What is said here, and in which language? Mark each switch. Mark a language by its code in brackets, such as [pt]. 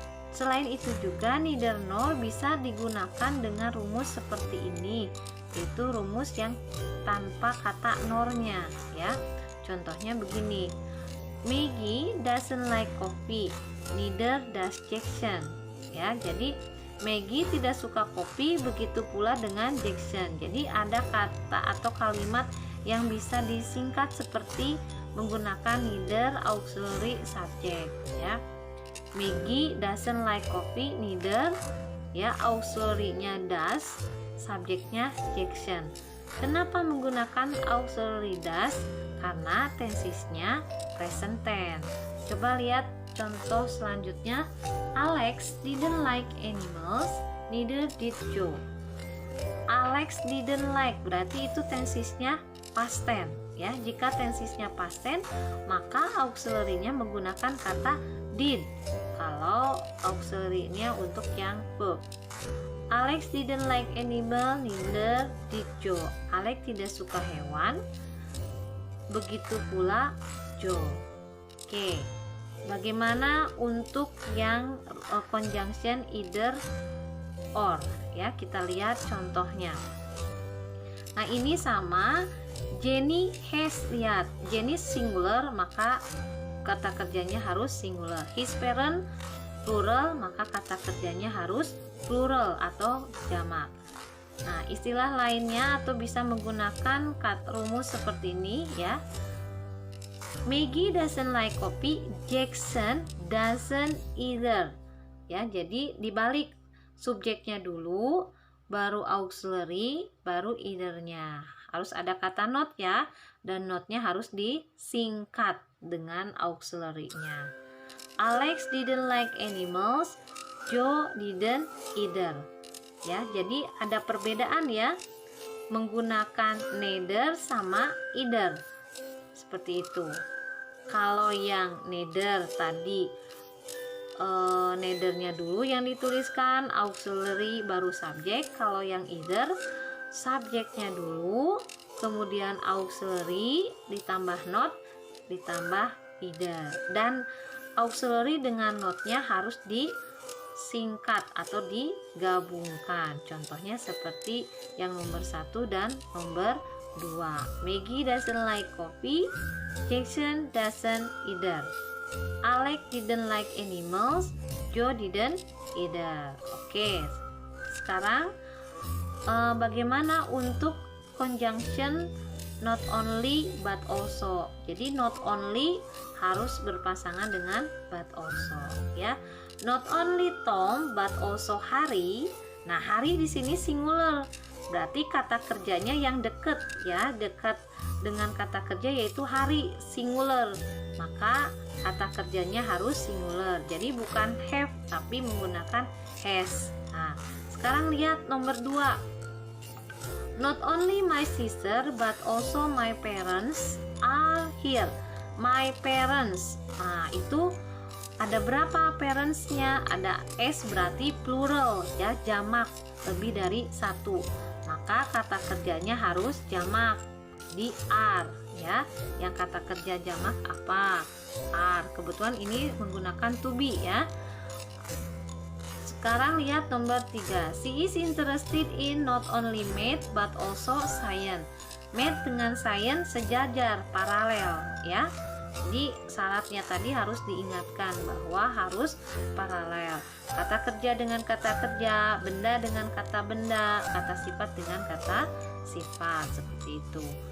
[id] Selain itu juga neither nor bisa digunakan dengan rumus seperti ini, yaitu rumus yang tanpa kata nornya, ya. Contohnya begini. [en] Maggie doesn't like coffee, neither does Jackson. [id] Ya, jadi Maggie tidak suka kopi, begitu pula dengan Jackson. Jadi ada kata atau kalimat yang bisa disingkat seperti menggunakan neither auxiliary subject, ya. [en] Maggie doesn't like coffee, neither, ya, auxiliary-nya does, subjeknya Jackson. [id] Kenapa menggunakan auxiliary does? Karena tensisnya present tense. Coba lihat contoh selanjutnya. [en] Alex didn't like animals, neither did Joe. [id] Alex didn't like berarti itu tensisnya past tense, ya. Jika tensisnya past tense, maka auxiliary-nya menggunakan kata did. Kalau auxiliary-nya untuk yang verb. [en] Alex didn't like animal, neither did Joe. [id] Alex tidak suka hewan, begitu pula Joe. Oke. Bagaimana untuk yang conjunction either or, ya, kita lihat contohnya. Nah, ini sama. Jenny has, lihat, Jenny singular, maka kata kerjanya harus singular. His parent plural, maka kata kerjanya harus plural atau jamak. Nah, istilah lainnya atau bisa menggunakan rumus seperti ini, ya. [en] Maggie doesn't like coffee, Jackson doesn't either. [id] Ya, jadi dibalik, subjeknya dulu, baru auxiliary, baru either-nya. Harus ada kata not ya, dan not-nya harus disingkat dengan auxiliary-nya. [en] Alex didn't like animals, Joe didn't either. [id] Ya, jadi ada perbedaan ya, menggunakan neither sama either. Seperti itu. Kalau yang neither tadi neither-nya dulu yang dituliskan, auxiliary baru subjek. Kalau yang either, subjeknya dulu, kemudian auxiliary ditambah not, ditambah either. Dan auxiliary dengan not-nya harus disingkat atau digabungkan. Contohnya seperti yang nomor 1 dan nomor 2. [en] Maggie doesn't like coffee, Jackson doesn't either. Alex didn't like animals, Joe didn't either. [id] Oke, sekarang bagaimana untuk conjunction not only but also? Jadi not only harus berpasangan dengan but also ya. [en] Not only Tom but also Hari. [id] Nah, Hari di sini singular. Berarti kata kerjanya yang dekat ya, dekat dengan kata kerja yaitu hari, singular. Maka kata kerjanya harus singular. Jadi bukan have tapi menggunakan has. Nah, sekarang lihat nomor 2. [en] Not only my sister but also my parents are here. My parents. [id] Nah, itu ada berapa parents-nya? Ada s berarti plural ya, jamak, lebih dari 1. Maka kata kerjanya harus jamak, di are ya. Yang kata kerja jamak apa? Are. Kebetulan ini menggunakan to be ya. Sekarang lihat nomor 3. [en] She is interested in not only math but also science. [id] Math dengan science sejajar, paralel ya. Jadi syaratnya tadi harus diingatkan bahwa harus paralel. Kata kerja dengan kata kerja, benda dengan kata benda, kata sifat dengan kata sifat, seperti itu.